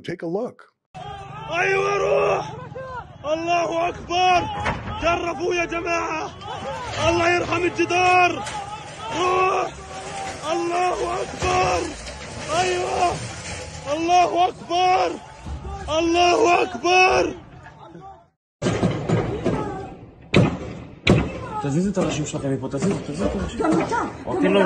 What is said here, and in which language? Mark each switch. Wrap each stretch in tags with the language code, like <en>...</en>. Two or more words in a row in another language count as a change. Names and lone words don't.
<en>Take a look.</en> <ar>الله أكبر جرفوا يا جماعة الله يرحم الجدار روح الله أكبر. أيوة. الله أكبر. الله أكبر.</ar> <he>תזיזו את הראשים שלכם מפה, תזיזו את הראשים. גם אתה. אוקיי, לא.</he>